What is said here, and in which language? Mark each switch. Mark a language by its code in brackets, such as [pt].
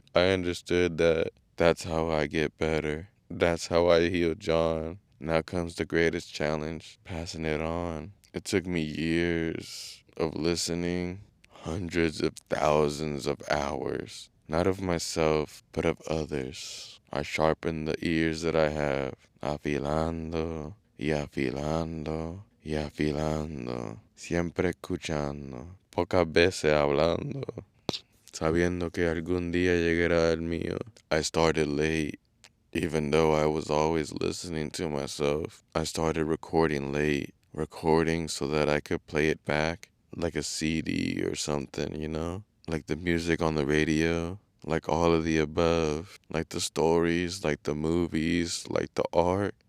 [en] I understood that that's how I get better. That's how I heal John. Now comes the greatest challenge, passing it on. It took me years of listening, hundreds of thousands of hours, not of myself, but of others. I sharpened the ears that I have, [es] afilando, y afilando, y afilando, siempre escuchando, pocas veces hablando, sabiendo que algún día llegará el mío. [en] I started late. Even though I was always listening to myself, I started recording late, recording so that I could play it back like a CD or something, you know? Like the music on the radio, like all of the above, like the stories, like the movies, like the art.